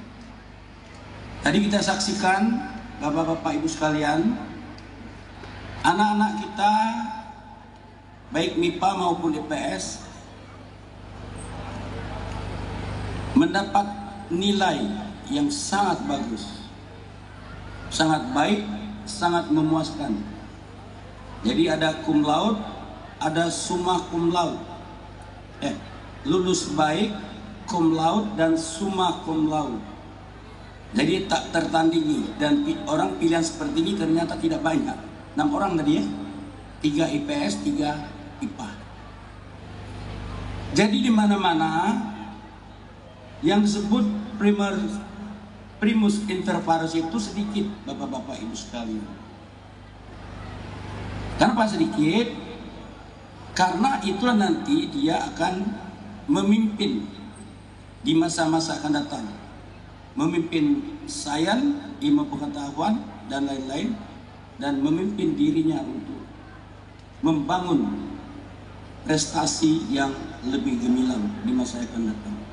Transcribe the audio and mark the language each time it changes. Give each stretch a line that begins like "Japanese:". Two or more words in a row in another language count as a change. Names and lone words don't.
Indonesian: Tadi kita saksikan, bapak-bapak, ibu sekalian, anak-anak kita baik MIPA maupun DPS mendapat nilai yang sangat bagus, sangat baik, sangat memuaskan. Jadi ada
Latin: cum laude,
Indonesian: ada
Latin: summa cum laude.
Indonesian: Lulus baik,
Latin: cum laude dan summa cum laude.
Indonesian: Jadi tak tertandingi, dan orang pilihan seperti ini ternyata tidak banyak. 6 orang tadi ya, 3 IPS, 3 IPA. Jadi di mana-mana yang disebut
Latin: primus inter pares
Indonesian: itu sedikit, bapak-bapak ibu sekalian. Kenapa sedikit? Karena itulah nanti dia akan memimpin di masa-masa akan datang, memimpin sains, ilmu pengetahuan dan lain-lain, dan memimpin dirinya untuk membangun prestasi yang lebih gemilang di masa yang akan datang.